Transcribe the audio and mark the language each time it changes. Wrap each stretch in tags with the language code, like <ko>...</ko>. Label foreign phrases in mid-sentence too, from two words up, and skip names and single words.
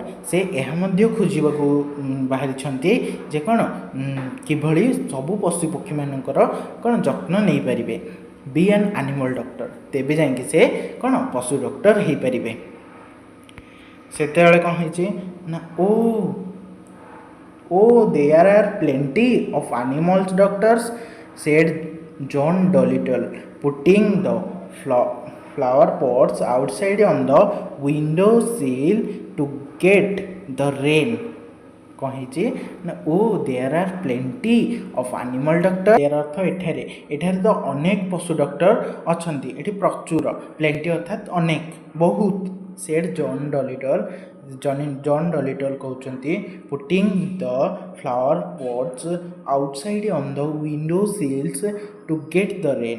<or>ସେ ଏହା ମଧ୍ୟ ଖୋଜିବାକୁ ବାହାରିଛନ୍ତି ଯେ କ'ଣ କିଭଳି ସବୁ ପଶୁପକ୍ଷୀମାନଙ୍କର କ'ଣ ଯତ୍ନ ନେଇପାରିବେ।</or> <en>be an animal doctor,</en> <or>ତେବେ ଯାଇକି ସେ କ'ଣ ପଶୁ ଡକ୍ଟର ହେଇପାରିବେ। ସେତେବେଳେ କ'ଣ ହେଇଛି ନା</or> <en>oh there are plenty of animals doctors said John Dolittle, putting the flower pots outside on the window sill to get the rain।</en> <or>କ'ଣ ହେଇଛି ନା</or> <en>there are plenty of animal doctor,</en> <or>ଦେୟାର ଅର୍ଥ ଏଠାରେ ତ ଅନେକ ପଶୁ ଡକ୍ଟର ଅଛନ୍ତି, ଏଠି ପ୍ରଚୁର, ପ୍ଲେଣ୍ଟି ଅର୍ଥାତ୍ ଅନେକ, ବହୁତ।</or> <en>said John Dolittle କହୁଛନ୍ତି putting the flower pots outside on the window sills to get the rain.</en>